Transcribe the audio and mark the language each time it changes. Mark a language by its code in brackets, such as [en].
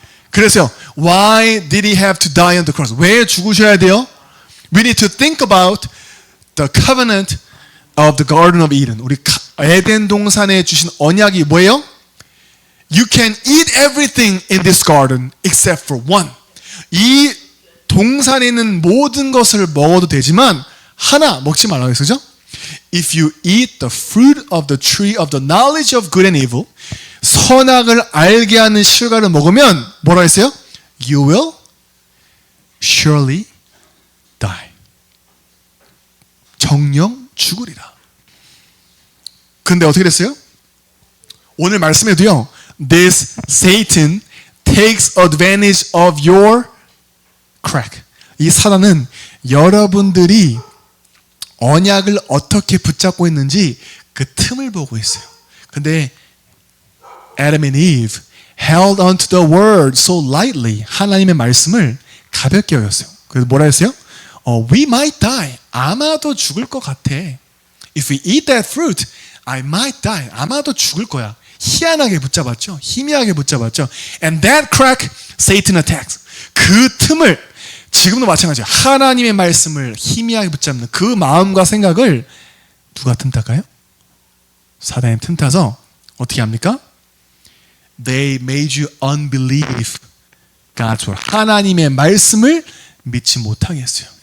[ko] 그래서요, [en] why did he have to die on the cross? [ko] 왜 죽으셔야 돼요? [en] We need to think about the covenant of the Garden of Eden. [ko] 우리 에덴 동산에 주신 언약이 뭐예요? [en] You can eat everything in this garden except for one. [ko] 이 동산에 있는 모든 것을 먹어도 되지만 하나 먹지 말라고 했었죠? [en] If you eat the fruit of the tree of the knowledge of good and evil, [ko] 선악을 알게 하는 실과를 먹으면 뭐라 했어요? [en] You will surely die. [ko] 정령 죽으리라. 근데 어떻게 됐어요? 오늘 말씀에도요, [en] This Satan takes advantage of your crack. [ko] 이 사단은 여러분들이 언약을 어떻게 붙잡고 있는지 그 틈을 보고 있어요. 근데 [en] Adam and Eve held onto the word so lightly. [ko] 하나님의 말씀을 가볍게 여겼어요. 그래서 뭐라 했어요? [en] We might die. [ko] 아마도 죽을 것 같아. [en] If we eat that fruit, I might die. [ko] 아마도 죽을 거야. 희한하게 붙잡았죠. 희미하게 붙잡았죠. [en] And that crack, Satan attacks. [ko] 그 틈을 지금도 마찬가지예요. 하나님의 말씀을 희미하게 붙잡는 그 마음과 생각을 누가 틈탈까요? 사단이 틈타서 어떻게 합니까? [en] They made you unbelieve God's word. [ko] 하나님의 말씀을 믿지 못하게 했어요.